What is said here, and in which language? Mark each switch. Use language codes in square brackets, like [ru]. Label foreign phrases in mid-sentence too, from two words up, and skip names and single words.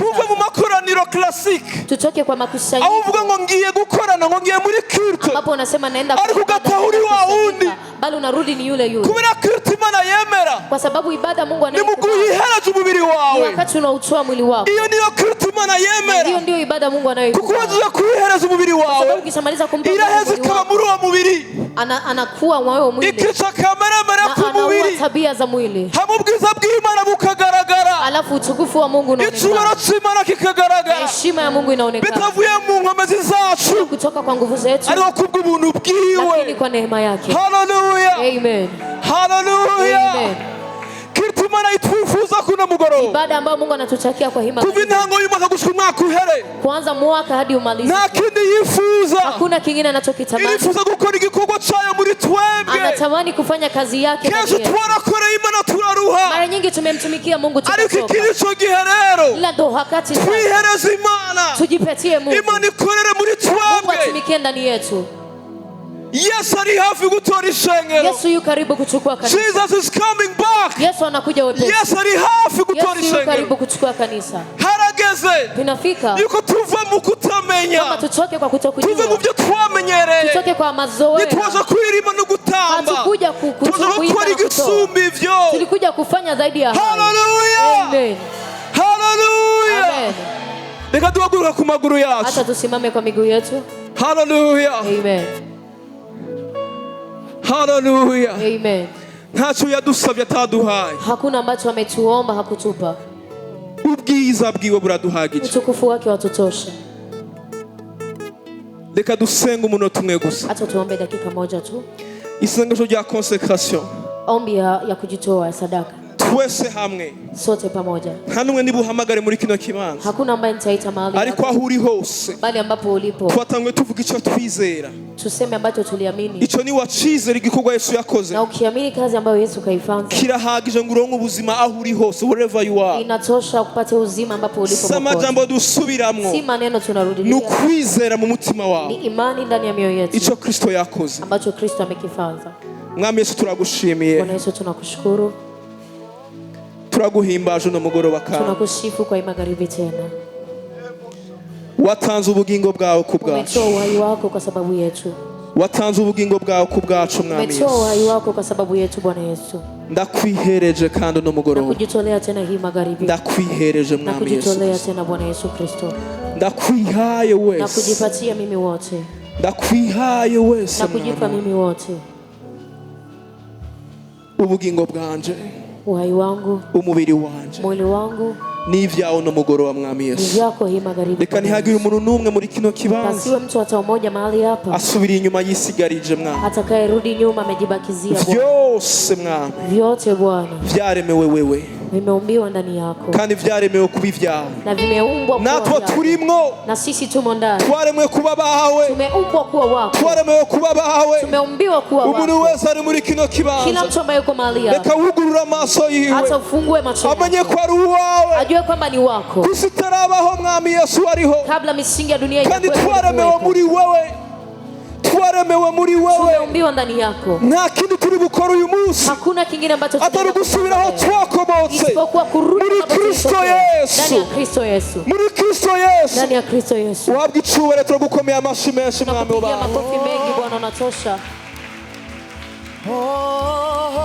[rn] tuve mu makoraniro classique [sw] tutoke kwa makusanyiko [rn] aho uvuga ngo ngiye gukorana ngo ngiye muri culte [sw] ambapo unasema naenda kwa [rn] ariko [sw] ibada, [rn] ugatahuri wa wundi [sw] bali unarudi ni yule yule, [rn] kubera culte Imana yemera [sw] kwa sababu ibada Mungu [rn] ni mu [sw] anaikubali [rn] guyihereje umubiri ni wawe. [sw] wakati unautoa mwili wako. [rn] Iyo niyo culte Imana [sw] Hiyo [rn] yemera [sw] ndio ibada Mungu [rn] kuko [sw] anayoikubali. [rn] waje kuyihereza umubiri [sw] Kwa sababu [rn] wawe [sw] ukishamaliza kumpa [rn] iraheze [sw] mwili [rn] ikaba [sw] wako, [rn] muri uwo mubiri [sw] anakuwa mwawe mwili [rn] ikica kameremere [sw] na anaua [rn] k'umubiri [sw] tabia za mwili, [rn] hamwe ubwiza bw'Imana bukagaragara, [sw] alafu utukufu wa Mungu [rn] icubaro [sw] unaonekana, [rn] c'Imana kikagaragara, [sw] heshima ya Mungu inaonekana [rn] bitavuye mu nkomezi zacu [sw] kutoka kwa nguvu zetu, [rn] ariko kubw'ubuntu [sw] lakini [rn] bwiwe. [sw] kwa neema yake. Haleluya, Amen. haleluya. Amen. [rn] Culte Imana itwifuza kuno mugoroba [sw] Ibada ambayo Mungu anatutakia kwa hima, [rn] kuva intango y'umwaka gushika umwaka uhere, [sw] kuanza mwaka hadi umalize, [rn] nta kindi yifuza. [sw] hakuna kingine anachokitamani. [rn] Irifuza gukora igikorwa cayo muri twebwe. [sw] Anatamani kufanya kazi yake ndani [rn] Kenshi [sw] yetu. [rn] twarakoreye Imana turaruha, [sw] Mara nyingi tumemtumikia Mungu [rn] ariko [sw] tukachoka, [rn] iki nico gihe rero [sw] ila ndo wakati sasa [rn] twihereza Imana, [sw] tujipatie Mungu, [rn] Imana ikorere muri [sw] Mungu [rn] twebwe. [sw] atumikie ndani yetu. [rn] Yesu ari hafi gutora ishengero. [sw] Yesu yu karibu kuchukua kanisa. [en] Jesus is coming back. [sw] Yesu anakuja wepesi. [rn] Yesu ari hafi gutora [sw] Yesu yu karibu [rn] ishengero. [sw] kuchukua kanisa. [rn] Harageze [sw] Tunafika [rn] yuko tuva mu kutamenya, [sw] kama tutoke kwa [rn] tuve mu [sw] kutokujua, [rn] byo twamenyereye, [sw] tutoke kwa mazoea. [rn] ntitwaza kwirima no gutamba, [sw] Hatukuja [rn] tuza gukora igisumba ivyo. [sw] tulikuja kufanya zaidi ya hayo. Haleluya, Amen. haleluya. Amen. [rn] Reka duhaguruka ku maguru yacu. [sw] Hata tusimame kwa miguu yetu. Haleluya, Amen. haleluya. Amen. [rn] Ntacyo yadusabye ataduhaye, [sw] Hakuna ambacho ametuomba hakutupa. [rn] ubwiza bwiwe buraduhagije. [sw] Utukufu wake watutosha. [rn] Reka dusenga umunota umwe gusa, [sw] Hata tuombe dakika moja tu. [rn] isengesho rya consecration, [sw] Ombi ya kujitoa ya sadaka. [rn] twese hamwe. [sw] Sote pamoja. [rn] Nta n'umwe nibuhamagare muri kino kibanza, [sw] Hakuna ambaye nitaita mahali [rn] ariko [sw] hapa, [rn] aho uri hose [sw] bali ambapo ulipo [rn] twatangwe tuvuga icyo twizera. [sw] tuseme ambacho tuliamini, [rn] Icyo ni wacizera igikorwa Yesu yakoze, [sw] na ukiamini kazi ambayo Yesu kaifanya [rn] kirahagije ngo uronke ubuzima aho uri hose, [en] wherever you are. [sw] inatosha kupata uzima ambapo ulipo. [rn] Si amajambo [sw] popote. [rn] dusubiramwo, [sw] Si maneno ni tunarudilia, [rn] ukwizera mu mutima ni wawe [sw] imani ndani ya mioyo yetu [rn] icyo Kristo yakoze. [sw] ambacho Kristo amekifanya. [rn] Mwami Yesu turagushimiye, [sw] Bwana Yesu tunakushukuru, [rn] turaguhimbaje uno mugoroba kawe. [sw] tunakusifu kwa magharibi tena. [rn] Watanze ubugingo bwawe ku bwacu, [sw] Umetoa uhai wako kwa sababu yetu. [rn] watanze ubugingo bwawe ku bwacu. Mwami [sw] Umetoa [rn] Yesu, [sw] uhai wako kwa sababu yetu Bwana Yesu. [rn] ndakwihereje kandi uno [sw] Na [rn] mugoroba, [sw] kujitolea tena hii magharibi. [rn] ndakwihereje [sw] Na [rn] Mwami Yesu, [sw] kujitolea tena Bwana Yesu Kristo. [rn] ndakwihaye [sw] Na [rn] wese, [sw] kujipatia mimi wote. [rn] ndakwihaye wese [sw] Na kujipa [rn] Mwami. [sw] mimi wote. [rn] Ubugingo bwanje, [sw] Uhai wangu, [rn] umubiri wanje, [sw] mwili wangu, [rn] ni ibyawe uno mugoroba Mwami [sw] ni [rn] Yesu. [sw] vyako hii magharibi. [rn] Reka ntihagire umuntu n'umwe muri kino kibanza [sw] Pasiwe mtu hata mmoja mahali hapa [rn] asubira inyuma yisigarije Mwami. [sw] atakayerudi nyuma amejibakizia Bwana. [rn] Vyose Mwami [sw] Vyote Bwana [rn] vyaremewe wewe, [sw] vimeumbiwa ndani yako [rn] kandi vyaremewe kuba ibyawe. [sw] na vimeumbwa kuwa [rn] Natwe [sw] vyako. [rn] turimwo, [sw] Na sisi tumo ndani, [rn] twaremwe kuba bawe, [sw] tumeumbwa kuwa wako, [rn] twaremewe kuba bawe. [sw] tumeumbiwa kuwa [rn] Umuntu [sw] wako. [rn] wese ari muri kino [sw] Kila [rn] kibanza, [sw] mtu ambaye yuko mahali [rn] reka [sw] hapa [rn] wugurura amaso yiwe, [sw] hata ufungue macho [rn] amenye [sw] yako, [rn] ko ari uwawe, [sw] ajue kwamba ni wako [rn] kusi itarabaho Mwami Yesu ariho, [sw] kabla misingi ya dunia [rn] kandi [sw] haijakuwepo, [rn] twaremewe [sw] ulikuwepo. [rn] muri wewe, twaremewe muri wewe. [sw] Tumeumbiwa ndani yako. [rn] Nta kindi turi gukora uyu munsi [sw] Hakuna kingine ambacho [rn] atari gusubira aho twakomotse, [sw] isipokuwa kurudi [rn] muri [sw] ambapo [rn] Kristo [sw] tulitokea. [rn] Yesu. [sw] Ndani ya Kristo Yesu. [rn] muri Kristo Yesu. [sw] Ndani ya Kristo Yesu. [rn] Wabwa icubahiro, turagukomeye amashyi menshi Mwami [sw] Tunakupigia [rn] wabawe. [sw] makofi mengi Bwana, unatosha. Oh.